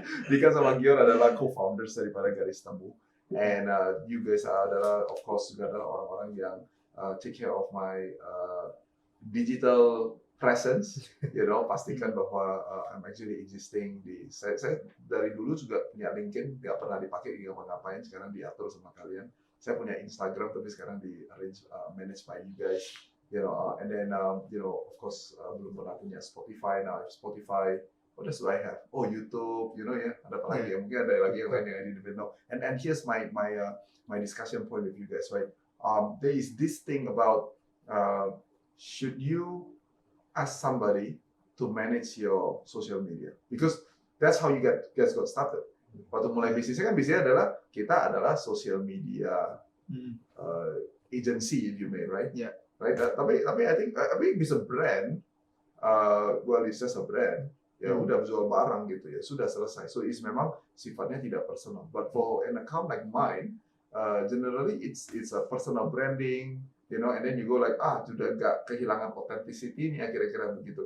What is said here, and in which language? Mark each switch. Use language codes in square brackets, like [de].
[id] Dika sama Gior adalah co-founders daripada Garis Temu, and you guys adalah of course juga adalah orang-orang yang take care of my digital presence, you know, pastikan bahwa I'm actually existing di saya dari dulu juga punya LinkedIn, nggak pernah dipakai, nggak ngapain, sekarang diatur sama kalian. Saya punya Instagram tapi sekarang di arrange manage by you guys, you know, and then you know, of course belum pernah punya Spotify. [en] Now Spotify, what else do I have? Oh, YouTube, you know, ya, ada apa lagi ya? [id] Mungkin ada lagi yang lain yang I didn't know. [en] And here's my discussion point with you guys, right? There is this thing about should you ask somebody to manage your social media, because that's how you guys got started. [id] Waktu mulai bisnisnya kan bisnisnya adalah kita adalah social media agency, if you may, right? [en] Yeah. Right. Tapi I think bisa brand, well it's just a brand. [id] Ya udah jual barang gitu ya, sudah selesai. So it's memang sifatnya tidak personal. [en] But for an account like mine, generally it's a personal branding. You know, and then you go like, sudah gak kehilangan authenticity nih, kira-kira begitu.